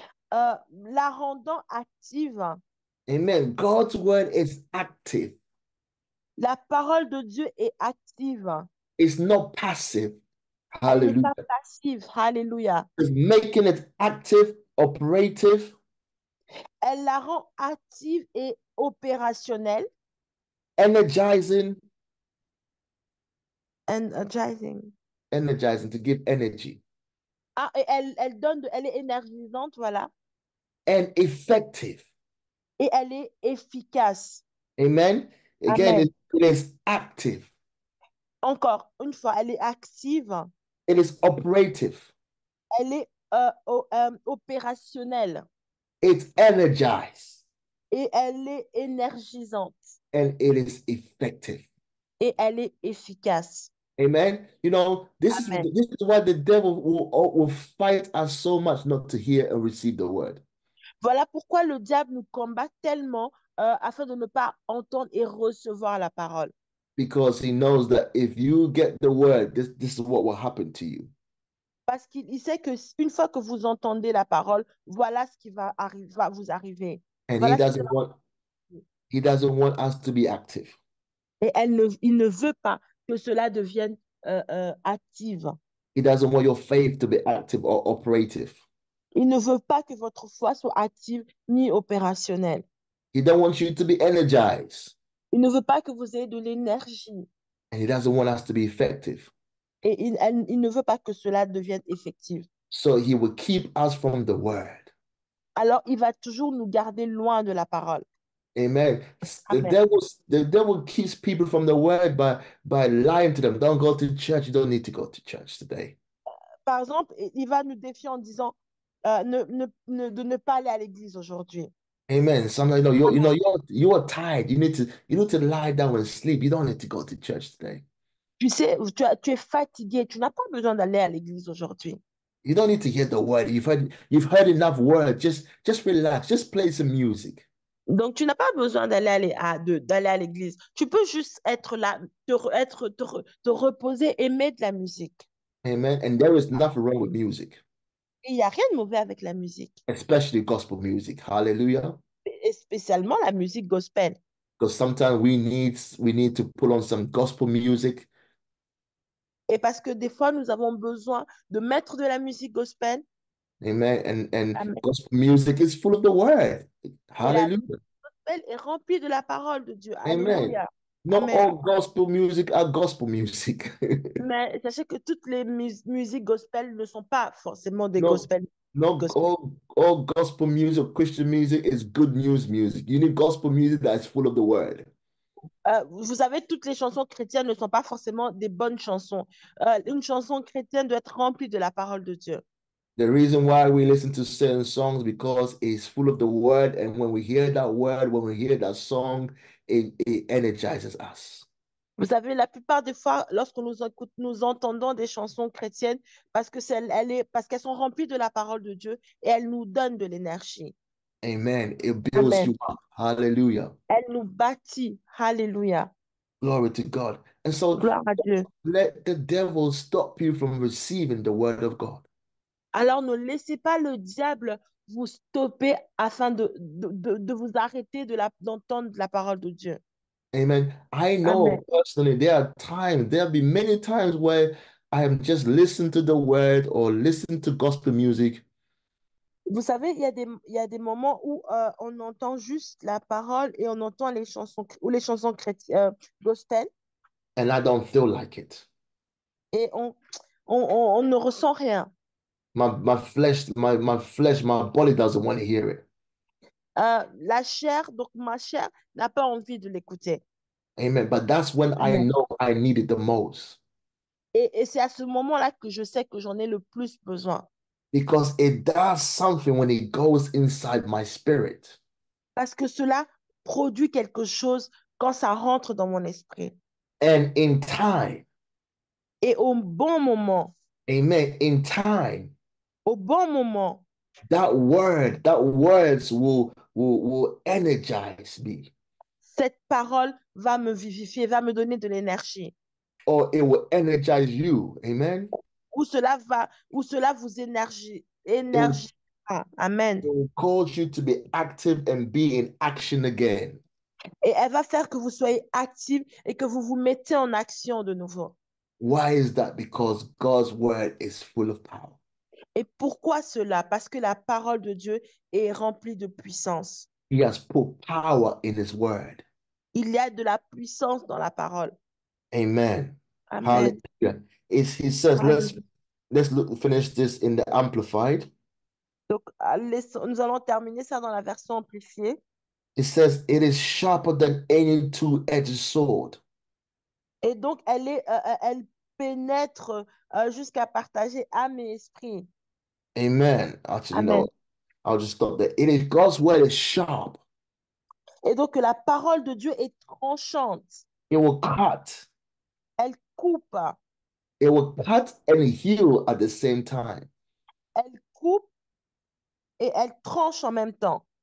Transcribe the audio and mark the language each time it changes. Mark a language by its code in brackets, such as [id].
[fr] la rendant active. [en] Amen. God's word is active. [fr] La parole de Dieu est active. [en] It's not passive. [fr] Elle n'est [en] Hallelujah. [fr] pas passive. Alléluia. [en] It's making it active, operative, [fr] Elle la rend active et opérationnelle. [en] energizing, Energizing. energizing to give energy, [fr] Ah, et elle est énergisante, voilà. [en] and effective. [fr] Et elle est efficace. [en] Amen. Again, [fr] Amen. [en] it is active. [fr] Encore une fois, elle est active. [en] It is operative. [fr] Elle est opérationnelle. [en] It's energized. [fr] Et elle est énergisante. [en] And it is effective. [fr] Et elle est efficace. [en] Amen. You know, [fr] Amen. [en] this is why the devil will fight us so much not to hear and receive the word. [fr] Voilà pourquoi le diable nous combat tellement afin de ne pas entendre et recevoir la parole. [en] Because he knows that if you get the word, this is what will happen to you. [fr] Parce qu'il sait que une fois que vous entendez la parole, voilà ce qui va vous arriver. [en] And [fr] Voilà ce qui va [en] he doesn't want us to be active. [fr] Et il ne veut pas que cela devienne active. [en] He doesn't want your faith to be active or operative. [fr] Il ne veut pas que votre foi soit active ni opérationnelle. [en] He don't want you to be energized. [fr] Il ne veut pas que vous ayez de l'énergie. [en] And he doesn't want us to be effective. [fr] Et il ne veut pas que cela devienne effectif. [en] So he will keep us from the word. [fr] Alors, il va toujours nous garder loin de la parole. [en] Amen. [fr] Amen. [en] The devil keeps people from the word by lying to them. Don't go to church. You don't need to go to church today. [fr] Par exemple, il va nous défier en disant de ne pas aller à l'église aujourd'hui. Amen. [en] Sometimes you are tired. You need to lie down and sleep. You don't need to go to church today. [fr] Tu sais, tu es fatigué, tu n'as pas besoin d'aller à l'église aujourd'hui. [en] You don't need to hear the word. You've heard enough word. Just relax. Just play some music. [fr] Donc, tu n'as pas besoin d'aller à l'église. Tu peux juste être là, te reposer, aimer de la musique. Amen. [en] And there is nothing wrong with music, [fr] Et il n'y a rien de mauvais avec la musique, [en] especially gospel music. Hallelujah. [fr] et spécialement la musique gospel. [en] Because sometimes we need to put on some gospel music. [fr] Et parce que des fois, nous avons besoin de mettre de la musique gospel. [en] Amen. And [fr] Amen. [en] gospel music is full of the word. [fr] Et la musique [en] Hallelujah. [fr] gospel est remplie de la parole de Dieu. [en] Amen. [fr] Alléluia. [en] Not [fr] Amen. [en] all gospel music are gospel music. [fr] Mais sachez que toutes les musiques gospel ne sont pas forcément des [en] No, [fr] gospel [en] no, [fr] gospel. [en] all gospel music, Christian music is good news music. You need gospel music that's full of the word. [fr] Vous savez, toutes les chansons chrétiennes ne sont pas forcément des bonnes chansons. Une chanson chrétienne doit être remplie de la parole de Dieu. [en] The reason why we listen to certain songs because it's full of the word, and when we hear that word, when we hear that song, it energizes us. [fr] Vous savez, la plupart des fois, lorsque nous écoute, nous entendons des chansons chrétiennes, parce qu'elles sont remplies de la parole de Dieu et elles nous donnent de l'énergie. [en] Amen. It builds [fr] Amen. [en] you up. Hallelujah. [fr] Elle nous bâtit. Alléluia. [en] Glory to God. And so [fr] Gloire à Dieu. [en] let the devil stop you from receiving the word of God. [fr] Alors ne laissez pas le diable vous stopper afin de vous arrêter d'entendre la parole de Dieu. [en] Amen. I [fr] Amen. [en] know personally there'll be many times where I am just listening to the word or listening to gospel music, [fr] Vous savez, il y a des moments où on entend juste la parole et on entend les chansons ou les chansons chrétiennes, gospel, [en] and I don't feel like it. [fr] et on ne ressent rien. [en] My body doesn't want to hear it. [fr] La chair, donc ma chair, n'a pas envie de l'écouter. [en] Amen. But that's when I [fr] Amen. [en] know I need it the most [fr] Et c'est à ce moment-là que je sais que j'en ai le plus besoin. [en] because it does something when it goes inside my spirit. [fr] Parce que cela produit quelque chose quand ça rentre dans mon esprit. [en] And in time, [fr] Et au bon moment, [en] amen, in time, [fr] au bon moment, [en] that words will energize me [fr] cette parole va me vivifier, va me donner de l'énergie. [en] or it will energize you. Amen. [fr] Ou cela vous [en] It will, [fr] énergie. Amen. [en] it will cause you to be active and be in action again. [fr] Et elle va faire que vous soyez active et que vous vous mettez en action de nouveau. [en] Why is that? Because God's word is full of power. [fr] Et pourquoi cela? Parce que la parole de Dieu est remplie de puissance. [en] He has put power in his word. [fr] Il y a de la puissance dans la parole. [en] Amen. [fr] Amen. [en] Hallelujah. He says, finish this in the amplified. [fr] Donc, nous allons terminer ça dans la version amplifiée. [en] It says, it is sharper than any two-edged sword. [fr] Et donc, elle pénètre jusqu'à partager âme et esprit. [en] Amen. Actually, [fr] Amen. [en] no, I'll just stop there. It is God's word is sharp. [fr] Et donc, la parole de Dieu est tranchante. [en] It will cut. [fr] Elle coupe. [en] It will cut and heal at the same time. [fr] Elle coupe et elle tranche en même temps.